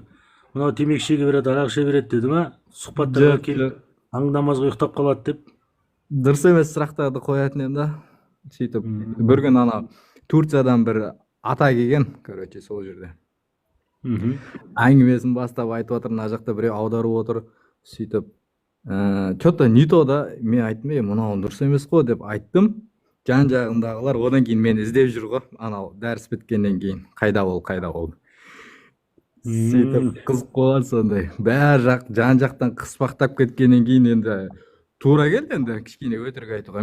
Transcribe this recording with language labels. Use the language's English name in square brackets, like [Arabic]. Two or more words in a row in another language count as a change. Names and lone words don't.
[Kazakh] Мынау темекі шеге береді, арақ іше береді деді ма? Сұхбаттарға келіп, таң намазға ұйықтап қалады деп? Дұрыс емес сұрақтарды қоятын ем да. Сөйтіп, бір күн ана Турциядан бір ата келген, короче, сол жерде. Әңгімесін бастап айтып отыр, мына жақта біреу аударып отыр. Сөйтіп, [Russian] что-то не то [Kazakh] да, мен айттым, мынау дұрыс емес қой деп айттым. Жан-жағындағылар одан кейін мені іздеп жүр ғой, анау дәріс біткеннен кейін. Қайда бол. Сөйтіп, қызық болған сондай. Бәр жақ, жан-жақтан қыспақтап кеткеннен кейін енді тура келді енді кішкене өтірік айтуға.